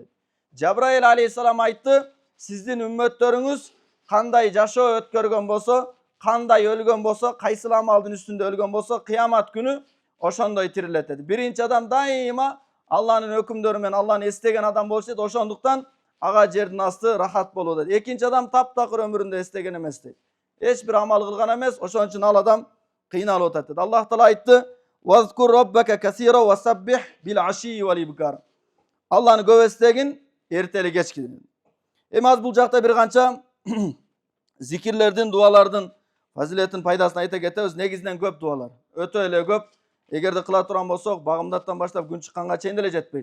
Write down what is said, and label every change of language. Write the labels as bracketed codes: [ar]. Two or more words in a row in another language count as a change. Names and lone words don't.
[ky] Жабраил алейхиссалам айтты: "Сиздин үммөттөрүңүз кандай жашоо өткөргөн болсо, кандай өлгөн болсо, кайсыл амалдын үстүндө өлгөн болсо, кыямат күнү ошондой тирилет" деди. Биринчи адам дайыма Алланын өкүмдөрү менен Алланы эстеген адам болчу дейт. Ошондуктан ага жердин асты рахат болот дейт. Экинчи адам таптакыр өмүрүндө эстеген эмес дейт. Эч бир амал кылган эмес, ошон үчүн ал адам кыйналып атат дейт. Аллах Таала айтты: [ar] "واذكر ربك كثيرا وسبح بالعشي والإبكار." [ky] Алланы көп эстегин, эртели кечки. Эми аз бул жакта бир канча зикирлердин, дуалардын фазилетин, пайдасын айта кетебиз. Негизинен көп дуалар, өтө эле көп. Эгерде кыла турган болсок, багымдаттан баштап күн чыкканга чейин деле жетпейт.